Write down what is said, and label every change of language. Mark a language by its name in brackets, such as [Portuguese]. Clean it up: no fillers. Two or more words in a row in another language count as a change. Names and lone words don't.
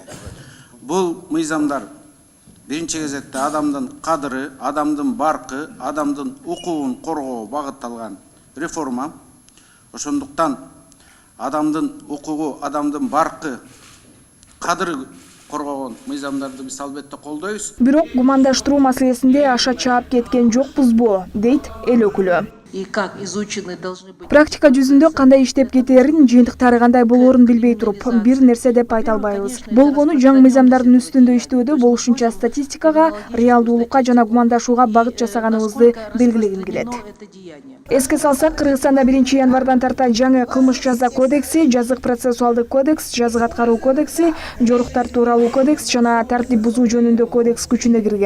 [Kyrgyz] Бул мыйзамдар биринчи кезекте адамдын кадыры, адамдын баркы, адамдын укугун коргоого багытталган реформа. Ошондуктан адамдын укугу, адамдын баркы, кадыры коргогон мыйзамдарды биз албетте колдойбуз. Бирок гумандаштыруу маселесинде аша чаап кеткен жокпузбу, дейт эл өкүлү. [Russian] и как изучены должны быть. [Kyrgyz] Практика жүзүндө кандай иштеп кетерин, жыйынтыктары кандай болоорун билбей туруп бир нерсе деп айта албайбыз. Болгону жаңы мыйзамдардын үстүндө иштөөдө болушунча статистикага, реалдуулукка жана гумандашууга багыт жасаганыбызды белгилегим келет. Эске салсак, Кыргызстанда 1-январдан тарта жаңы кылмыш жаза кодекси, жазык процессуалдык кодекс, жазык аткаруу кодекси, жоруктар тууралуу кодекс жана тартип бузуу жөнүндө кодекс күчүнө кирген.